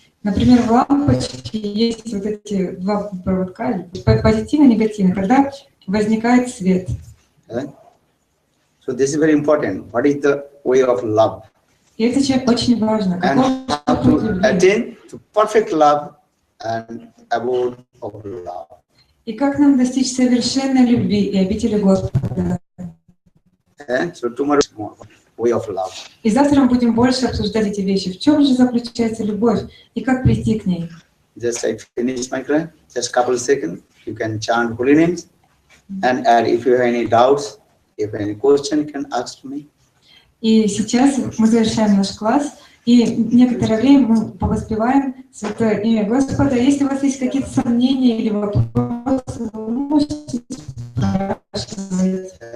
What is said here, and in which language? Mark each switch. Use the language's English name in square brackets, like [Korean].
[Russian] Например, в лампочке есть вот эти два проводка, позитивный и негативный, когда возникает свет. [English] So this is very important. What is the way of love? [Russian] И это очень важно. [English] And how to attain to perfect love and abode of love. [Russian] И как нам достичь совершенной любви и обители Господа. [English] So tomorrow is more way of love. [Russian] И завтра мы будем больше обсуждать эти вещи. В чем же заключается любовь и как прийти к ней? [English] Just I finish my class. Just couple of seconds. You can chant holy names. And if you have any doubts, if any question, you can ask me. [Russian] И сейчас мы завершаем наш класс, и некоторое время мы повоспеваем святое имя Господа. Если у вас есть какие-то сомнения или вопросы, вы можете спрашивать.